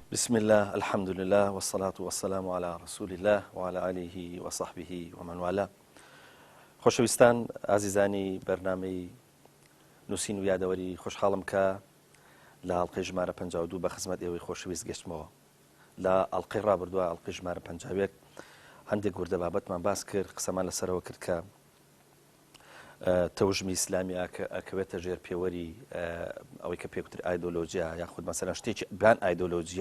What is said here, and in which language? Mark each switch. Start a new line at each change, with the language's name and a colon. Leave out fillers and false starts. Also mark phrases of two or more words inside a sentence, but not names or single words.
Arabic: بسم الله الحمد لله والصلاة والسلام على رسول الله وعلى آله وصحبه ومن والاه.
Central Kurdish: خۆشەویستان ئازیزانی بەرنامەی نووسین و یادەوەری خۆشحاڵم کە لە ئەڵقەی ژمارە 52 بە خزمەت ئێوەی خۆشەویست گەشتمەوە. لە ئەڵقەی ڕابردووە ئەڵقەی ژمارە 51 هەندێک وردە بابەتمان باس کرد، قسەمان لەسەرەوە کرد کە تەوژمی ئیسلامی ئەکەوێتە ژێر پێوەری ئەوەی کە پێوتر ئایدۆلۆجیا یاخود مەسەلەن شتێکی بیان ئایدۆلۆجیە.